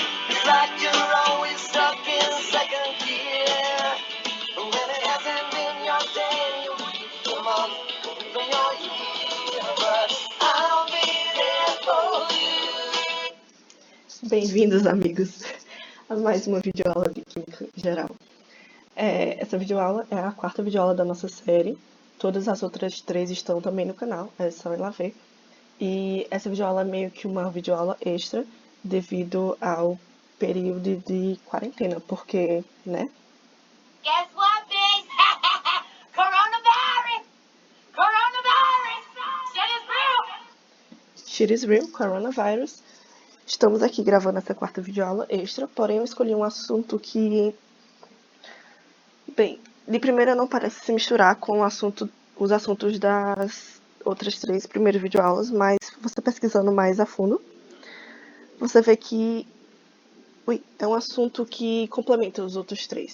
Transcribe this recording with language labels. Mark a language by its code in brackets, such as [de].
[en] It's like you're always stuck in second gear. When it hasn't been your day, your week, your month, or even your year. But I'll be there for you. [pt] Bem-vindos, amigos, a mais uma videoaula de Química Geral. Essa videoaula é a quarta videoaula da nossa série. Todas as outras três estão também no canal, é só ir lá ver. E essa videoaula é meio que uma videoaula extra devido ao período de quarentena, porque, né? [en] Guess what, bitch? Coronavirus! Coronavirus! Shit is real! Shit is real, coronavirus. [pt] Estamos aqui gravando essa quarta videoaula extra, porém eu escolhi um assunto que, bem, de primeira não parece se misturar com os assuntos das outras três primeiras videoaulas, mas você pesquisando mais a fundo, você vê que é um assunto que complementa os outros três.